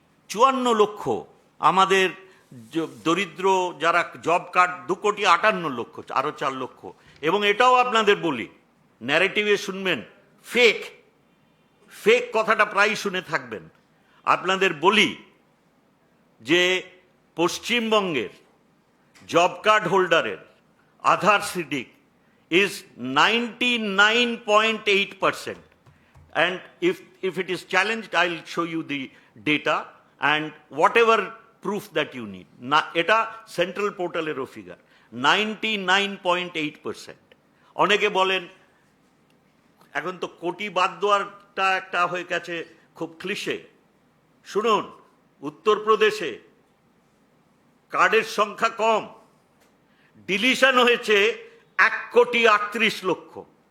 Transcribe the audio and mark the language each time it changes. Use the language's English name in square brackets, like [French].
[Bangla] 2,54,00,000 আমাদের দরিদ্র যারা জব কার্ড, 2,58,00,000, আরো 4 লক্ষ। এবং এটাও আপনাদের বলি, ন্যারেটিভে শুনবেন ফেক, ফেক কথাটা প্রায় শুনে থাকবেন। আপনাদের বলি যে পশ্চিমবঙ্গের জব কার্ড হোল্ডারের আধার সিডিক [English] is 99.8%, and if it is challenged, I'll show you the data and whatever proof that you need. [Bangla] না, এটা সেন্ট্রাল পোর্টালেরও ফিগার, 99.8%। অনেকে বলেন এখন তো কোটি বাদ দেওয়ারটা একটা হয়ে গেছে খুব ক্লিশে। শুনুন, উত্তরপ্রদেশে কার্ডের সংখ্যা কম, ডিলিশন হয়েছে 1,38,00,000।